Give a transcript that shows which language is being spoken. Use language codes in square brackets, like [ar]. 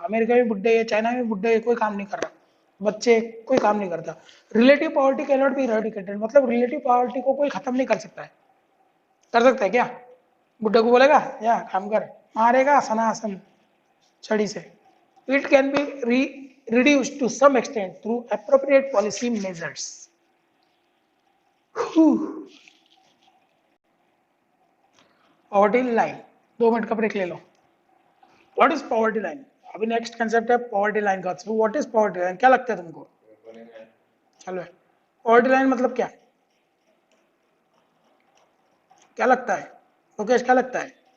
[hi] America में बुड्ढे है, चाइना में बुड्ढे है, कोई काम नहीं कर रहा, बच्चे कोई काम नहीं करता। [en] relative poverty can not be eradicated, [hi] मतलब रिलेटिव पॉवर्टी को कोई खत्म नहीं कर सकता है। कर सकता है क्या, बुड्ढे को बोलेगा या काम कर, मारेगा सनासन छड़ी से। It can [en] Be reduced to some extent through appropriate policy measures. [hi] Poverty line, 2 minute का ब्रेक ले लो। [en] What is poverty line? [hi] अभी नेक्स्ट कंसेप्ट है poverty line का। [en] through what is poverty line, [hi] क्या लगता है तुमको, चलो poverty line मतलब क्या, क्या लगता है लोकेश, क्या लगता है।